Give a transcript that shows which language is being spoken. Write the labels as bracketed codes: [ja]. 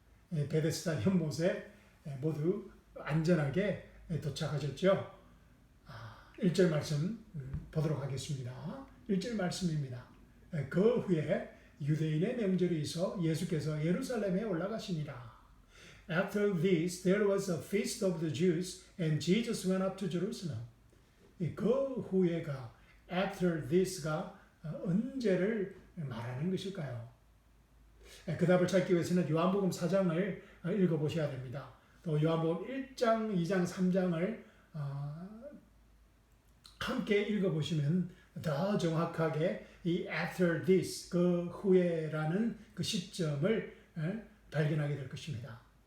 [ko] 베데스다 연못에 모두 안전하게 도착하셨죠? 1절 말씀 보도록 하겠습니다. 1절 말씀입니다. 그 후에 유대인의 명절이 있어 예수께서 예루살렘에 올라가시니라. [en] After this, there was a feast of the Jews, and Jesus went up to Jerusalem. [ko] 그 후에가, after this가 언제를 말하는 것일까요? 그 답을 찾기 위해서는 요한복음 4장을 읽어보셔야 됩니다. 또 요한복음 1장, 2장, 3장을 함께 읽어보시면 더 정확하게 이 after this, 그 후에라는 그 시점을 발견하게 될 것입니다.